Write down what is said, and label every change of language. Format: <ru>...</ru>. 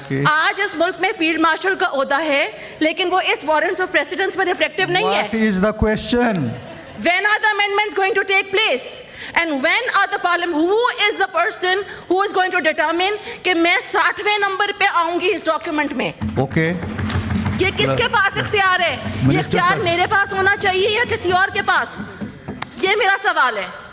<ur>آج اس ملک میں field marshal کا عہدہ ہے لیکن وہ اس وارنٹس آف پریسیڈنس میں ریفلیکٹیو نہیں ہے.</ur> <en>What is the question? When are the amendments going to take place? And when are the parliament, who is the person who is going to determine</en> <ur>کہ میں 60ویں نمبر پہ آؤں گی اس document میں؟</ur> <en>Okay.</en> <ur>یہ کس کے پاس اختیار ہے؟ یہ اختیار میرے پاس ہونا چاہیے یا کسی اور کے پاس؟ یہ میرا سوال ہے.</ur>